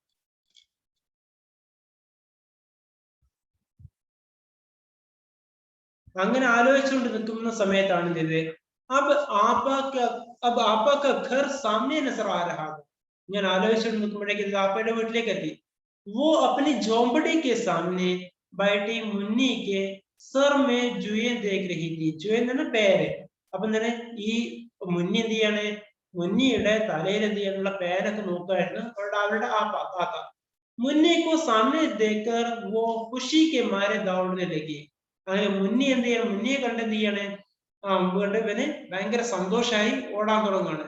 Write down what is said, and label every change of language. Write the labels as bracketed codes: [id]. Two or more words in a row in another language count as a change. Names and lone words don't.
[ml] അങ്ങനെ ആലോചിച്ചുകൊണ്ട് നിൽക്കുന്ന സമയത്താണ് എന്ത്, [hi] घर सामने नज़र आ रहा, [ml] ഞാൻ ആലോചിച്ചുകൊണ്ട് നിൽക്കുമ്പോഴേക്കും ആപ്പയുടെ വീട്ടിലേക്ക് എത്തി. [hi] वो अपनी झोंपड़ी के सामने बैठी मुन्नी के सर में जुए देख रही थी. [ml] जुए എന്ന് പറഞ്ഞാൽ പേര്. അപ്പൊ എന്താണ്, ഈ മുന്നി എന്ത് ചെയ്യാണ്, മുന്നിയുടെ തലയിൽ എന്ത് ചെയ്യാനുള്ള പേനൊക്കെ നോക്കുമായിരുന്നു അവരുടെ ആ താത്ത. [hi] मुन्नी को सामने देखकर वो ख़ुशी के मारे दौड़ने लगी. [ml] അങ്ങനെ മുന്നി എന്ത് ചെയ്യണം, മുന്നിയെ കണ്ട് എന്ത് ചെയ്യാണ്, കണ്ട് ഇവന് ഭയങ്കര സന്തോഷമായി ഓടാൻ തുടങ്ങുകയാണ്.